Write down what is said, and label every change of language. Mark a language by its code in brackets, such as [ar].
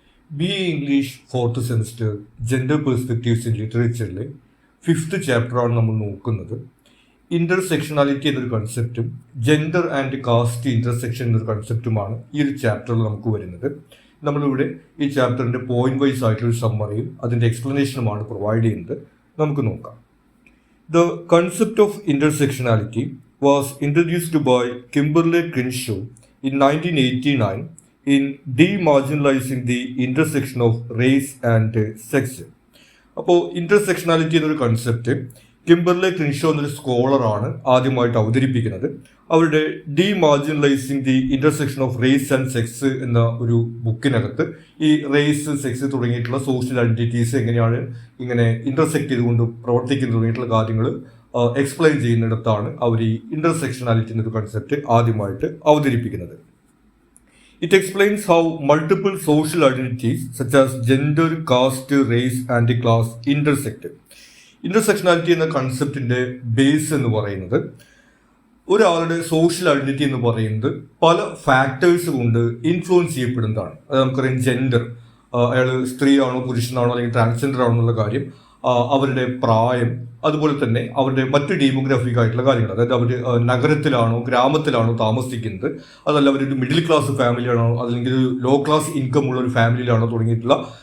[ml] BA English 4th semester gender perspectives in ലിറ്ററേച്ചറിലെ 5th ചാപ്റ്ററാണ് നമ്മൾ നോക്കുന്നത്. ഇന്റർസെക്ഷനാലിറ്റി എന്നൊരു കൺസെപ്റ്റും ജെൻഡർ ആൻഡ് കാസ്റ്റ് ഇന്റർസെക്ഷൻ എന്നൊരു കൺസെപ്റ്റുമാണ് ഈ ഒരു ചാപ്റ്ററിൽ നമുക്ക് വരുന്നത്. നമ്മളിവിടെ ഈ ചാപ്റ്ററിൻ്റെ പോയിന്റ് വൈസ് ആയിട്ടുള്ളൊരു സമ്മറിയും അതിൻ്റെ എക്സ്പ്ലനേഷനുമാണ് പ്രൊവൈഡ് ചെയ്യുന്നത്. നമുക്ക് നോക്കാം. [en] The concept of intersectionality was introduced by Kimberly Crenshaw in 1989 in demarginalizing the intersection of race and sex. [ml] അപ്പോൾ ഇന്റർസെക്ഷനാലിറ്റി എന്നൊരു കൺസെപ്റ്റ് കിംബർലെ ക്രിൻഷോ എന്നൊരു സ്കോളറാണ് ആദ്യമായിട്ട് അവതരിപ്പിക്കുന്നത്. അവരുടെ ഡീമാർജിനലൈസിങ് the intersection of race and sex എന്ന ഒരു ബുക്കിനകത്ത് ഈ റേസ്, സെക്സ് തുടങ്ങിയിട്ടുള്ള സോഷ്യൽ ഐഡന്റിറ്റീസ് എങ്ങനെയാണ് ഇങ്ങനെ ഇന്റർസെക്ട് ചെയ്തുകൊണ്ട് പ്രവർത്തിക്കുന്ന തുടങ്ങിയിട്ടുള്ള കാര്യങ്ങൾ എക്സ്പ്ലെയിൻ ചെയ്യുന്നിടത്താണ് അവർ ഈ ഇന്റർസെക്ഷനാലിറ്റി എന്നൊരു കൺസെപ്റ്റ് ആദ്യമായിട്ട് അവതരിപ്പിക്കുന്നത്. [en] It explains how multiple social identities such as gender, caste, race and class intersect. [ml] Intersectionality എന്ന കൺസെപ്റ്റിന്റെ ബേസ് എന്ന് പറയുന്നത് ഒരാളുടെ സോഷ്യൽ ഐഡന്റിറ്റി എന്ന് പറയുന്നത് പല ഫാക്ടേഴ്സ് കൊണ്ട് ഇൻഫ്ലുവൻസ് ചെയ്യപ്പെടുന്നതാണ്. അത് നമുക്കറിയാം, ജെൻഡർ, അയാൾ സ്ത്രീയാണോ പുരുഷനാണോ അല്ലെങ്കിൽ ട്രാൻസ്ജെൻഡർ ആണോ എന്നുള്ള കാര്യം, അവരുടെ പ്രായം, അതുപോലെ തന്നെ അവരുടെ മറ്റ് ഡെമോഗ്രാഫിക് ആയിട്ടുള്ള കാര്യങ്ങൾ, അതായത് അവർ നഗരത്തിലാണോ ഗ്രാമത്തിലാണോ താമസിക്കുന്നത്, അതല്ല അവരൊരു മിഡിൽ ക്ലാസ് ഫാമിലിയാണോ അല്ലെങ്കിൽ ഒരു ലോ ക്ലാസ് ഇൻകം ഉള്ള ഒരു ഫാമിലിയിലാണോ തുടങ്ങിയിട്ടുള്ള